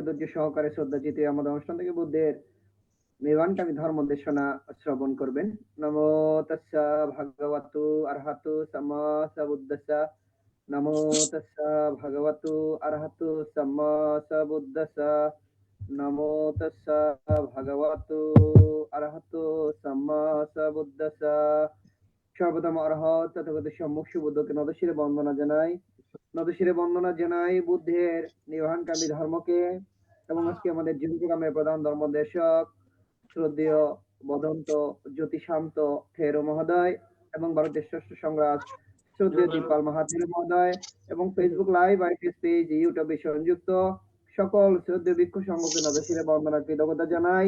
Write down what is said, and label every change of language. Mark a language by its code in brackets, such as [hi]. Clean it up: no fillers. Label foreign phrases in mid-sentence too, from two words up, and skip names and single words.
[bn] ধৈর্য সহকারে শ্রদ্ধা চিত্তে আমাদের অনুষ্ঠান থেকে বুদ্ধের নির্বাণকামী ধর্ম দেশনা শ্রবণ করবেন। [pi] নমো তাস্সা ভগবতু আরহাতু সাম্মা সাম্বুদ্দাস্সা। নমো তাস্সা ভগবতু আরহাতু সাম্মা সাম্বুদ্দাস্সা। নমো তাস্সা ভগবতু আরহাতু সাম্মা সাম্বুদ্দাস্সা। [bn] সর্বপ্রথম অরহত তথাগত সম্মুখ সুবুদ্ধকে নদশিরে বন্দনা জানাই বুদ্ধের নির্বাণকামী ধর্মকে এবং আজকে আমাদের জীবনগ্রামের প্রধান ধর্মদেশক শ্রদ্ধেয় বদন্ত জ্যোতিশান্ত থেরো মহোদয় এবং ভারতের ষষ্ঠ সংগ্রাম শ্রদ্ধেয় দীপাল মাহাথেরো মহোদয় এবং ফেসবুক লাইভ আইটিএস পেজ ইউটিউবে সংযুক্ত সকল শ্রদ্ধেয় ভিক্ষু সংঘকে নদশিরে বন্দনা কৃতজ্ঞতা জানাই।